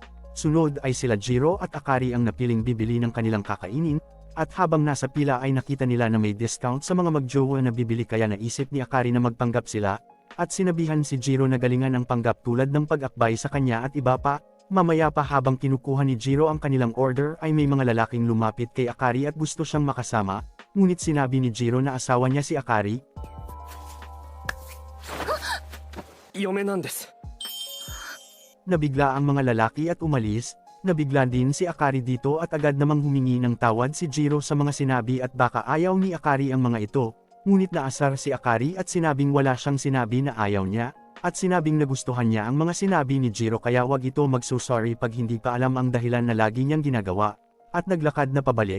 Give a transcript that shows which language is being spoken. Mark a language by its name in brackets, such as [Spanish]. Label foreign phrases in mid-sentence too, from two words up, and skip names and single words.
[Filipino] Sunod ay sila Jiro at Akari ang napiling bibili ng kanilang kakainin, at habang nasa pila ay nakita nila na may discount sa mga magjowa na bibili kaya naisip ni Akari na magpanggap sila, at sinabihan si Jiro na galingan ang panggap tulad ng pag-akbay sa kanya at iba pa. Mamaya pa habang kinukuha ni Jiro ang kanilang order ay may mga lalaking lumapit kay Akari at gusto siyang makasama, ngunit sinabi ni Jiro na asawa niya si Akari. [Japanese] 嫁なんです。 [Filipino] Nabigla ang mga lalaki at umalis. Nabigla din si Akari dito at agad namang humingi ng tawad si Jiro sa mga sinabi at baka ayaw ni Akari ang mga ito, ngunit naasar si Akari at sinabing wala siyang sinabi na ayaw niya, at sinabing nagustuhan niya ang mga sinabi ni Jiro kaya wag ito magso-sorry pag hindi pa alam ang dahilan na lagi niyang ginagawa, at naglakad na pabalik.